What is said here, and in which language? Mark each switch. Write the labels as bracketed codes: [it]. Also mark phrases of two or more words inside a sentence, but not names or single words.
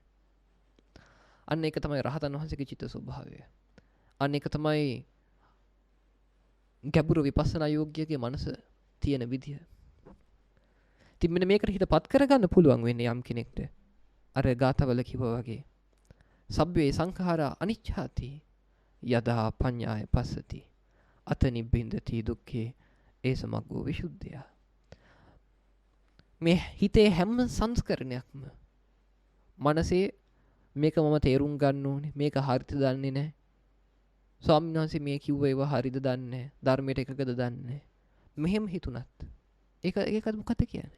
[si] අන්න ඒක තමයි රහතන් වහන්සේගේ චිත්ත ස්වභාවය. අන්න ඒක තමයි ගැඹුරු විපස්සනා යෝග්‍යයේ මනස තියෙන විදිය. ඉතින් මෙන්න මේකට හිතපත් කරගන්න පුළුවන් වෙන්නේ යම් කෙනෙක්ට. අර ගාථාවල කිව්වා වගේ. [pi] සබ්බේ සංඛාරා අනිච්ඡාති යදා පඤ්ඤාය පස්සති අත නිබ්බින්දති දුක්ඛේ ඒ සමග්ගෝ විසුද්ධිය. [si] මේ හිතේ හැම සංස්කරණයක්ම මනසේ මේක මම තේරුම් ගන්න ඕනේ මේක හරිද දන්නේ නැහැ. ස්වාමීන් වහන්සේ මේ කිව්ව ඒවා හරිද දන්නේ නැහැ. ධර්මයට එකකද දන්නේ නැහැ. මෙහෙම හිතුණත් ඒකත් මොකද කියන්නේ?